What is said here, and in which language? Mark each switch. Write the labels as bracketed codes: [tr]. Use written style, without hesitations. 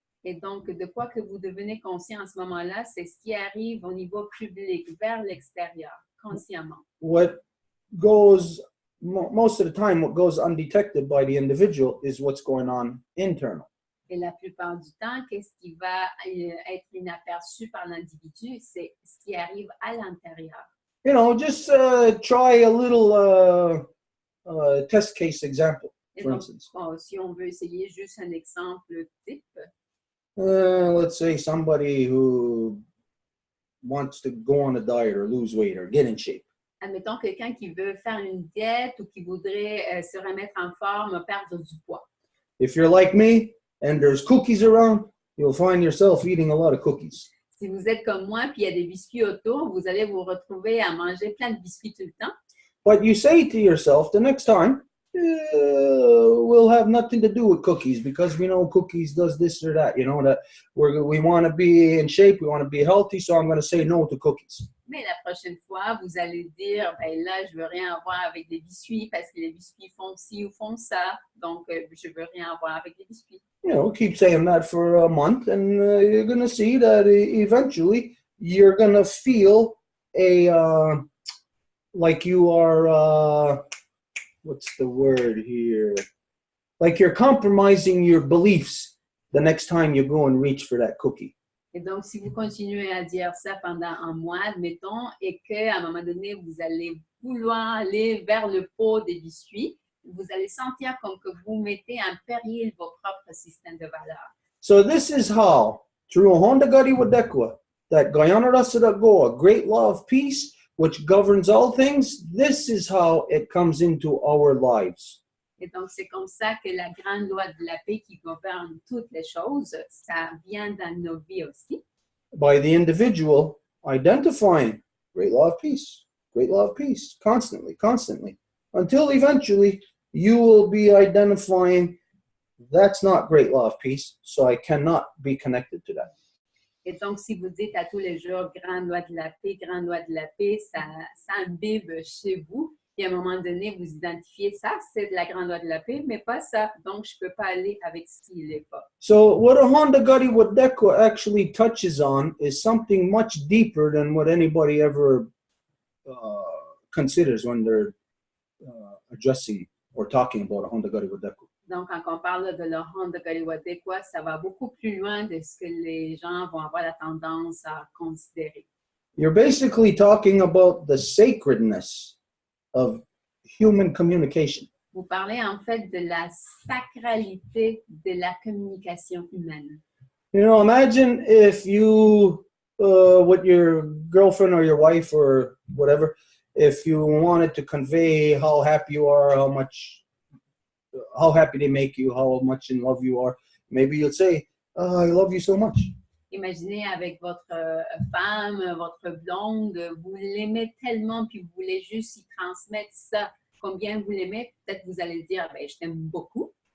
[fr] Et donc, de quoi que vous devenez conscient à ce moment-là, c'est ce qui arrive au niveau public, vers l'extérieur, consciemment. [en] What goes, most of the time, what goes undetected by the individual is what's going on internal. [fr] Et la plupart du temps, qu'est-ce qui va être inaperçu par l'individu, c'est ce qui arrive à l'intérieur. [en] You know, just try a little test case example, for instance. [fr] Bon, si on veut essayer juste un exemple type. [en] Let's say somebody who wants to go on a diet or lose weight or get in shape. [fr] Admettons quelqu'un qui veut faire une diète ou qui voudrait se remettre en forme, perdre du poids. [en] If you're like me and there's cookies around, you'll find yourself eating a lot of cookies. [fr] Si vous êtes comme moi puis il y a des biscuits autour, vous allez vous retrouver à manger plein de biscuits tout le temps. [en] But you say to yourself, the next time, we'll have nothing to do with cookies because we know cookies does this or that. You know, that we want to be in shape, we want to be healthy, so I'm going to say no to cookies. [fr] Mais la prochaine fois, vous allez dire, ben là, je veux rien avoir avec des biscuits parce que les biscuits font ci ou font ça, donc je veux rien avoir avec des biscuits. [en] You know, keep saying that for a month, and you're going to see that eventually you're going to feel like you are, what's the word here? Like you're compromising your beliefs the next time you go and reach for that cookie. [fr] Et donc, si vous continuez à dire ça pendant un mois, admettons, et qu'à un moment donné, vous allez vouloir aller vers le pot des biscuits, vous allez sentir comme que vous mettez en péril vos propres systèmes de valeurs. [en] So this is how, through Honda Gari Wadekwa, that Guyana Go, a great law of peace, which governs all things, this is how it comes into our lives. [fr] Et donc, c'est comme ça que la grande loi de la paix qui gouverne toutes les choses, ça vient dans nos vies aussi. [en] by the individual identifying great law of peace, constantly, until eventually you will be identifying that's not great law of peace, so I cannot be connected to that. [fr] Et donc, si vous dites à tous les jours, grand loi de la paix, ça imbibe chez vous. Et à un moment donné, vous identifiez ça, c'est de la grande loi de la paix, mais pas ça. Donc, je ne peux pas aller avec ce qu'il n'est pas. [en] So what a Honda Gari Wadeko actually touches on is something much deeper than what anybody ever considers when they're addressing or talking about a Honda Gari Wadeko. [fr] Donc, quand on parle de la Honda Gari Wadeko, ça va beaucoup plus loin de ce que les gens vont avoir la tendance à considérer. [en] You're basically talking about the sacredness of human communication. [fr] Vous parlez en fait de la sacralité de la communication humaine. [en] You know, imagine if you, with your girlfriend or your wife or whatever, if you wanted to convey how happy you are, how happy they make you, how much in love you are, maybe you'll say, oh, I love you so much. [fr] Imaginez avec votre femme, votre blonde, vous l'aimez tellement, puis vous voulez juste y transmettre ça. Combien vous l'aimez, peut-être vous allez dire, ben, je t'aime beaucoup.